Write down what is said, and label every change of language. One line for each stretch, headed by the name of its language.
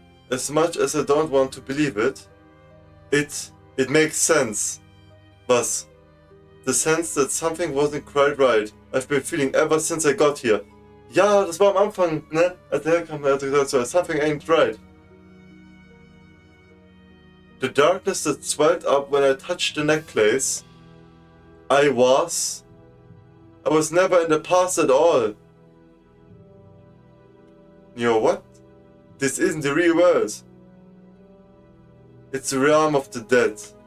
English: As much as I don't want to believe it, it makes sense.
German: Was?
English: The sense that something wasn't quite right. I've been feeling ever since I got here.
German: Ja, das war am Anfang, ne? Als er herkam, er hat gesagt, so,
English: something ain't right. The darkness that swelled up when I touched the necklace. I was never in the past at all. Yo, what? This isn't the real world. It's the realm of the dead.